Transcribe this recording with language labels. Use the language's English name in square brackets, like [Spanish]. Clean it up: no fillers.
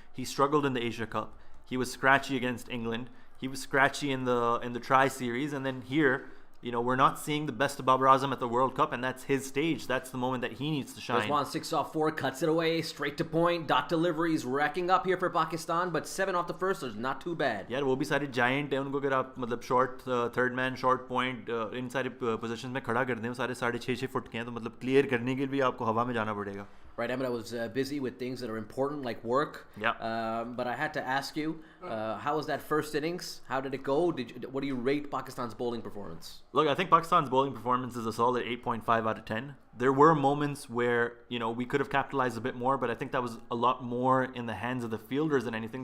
[English] He struggled in the Asia Cup. He was scratchy against England. He was scratchy in the Tri-Series, and then here, we're not seeing the best of Babar Azam at the World Cup, and that's his stage. That's the moment that he needs to shine. Rizwan 6 off 4, cuts it away, straight to point. Dot deliveries racking up here for Pakistan, but 7 off the first is not too bad. [Hindi] यार वो भी सारे giant हैं, उनको अगर आप मतलब short third man short point इन सारे positions में खड़ा कर दें, सारे 6.5 फुट के हैं, तो मतलब clear करने के लिए भी आपको हवा में जाना पड़ेगा. [English] Right, Emmett, I was busy with things that are important like work. Yeah. But I had to ask you, how was that first innings? How did it go? What do you rate Pakistan's bowling performance? Look, I think Pakistan's bowling performance is a solid 8.5 out of 10. There were moments where, we could have capitalized a bit more, but I think that was a lot more in the hands of the fielders than anything.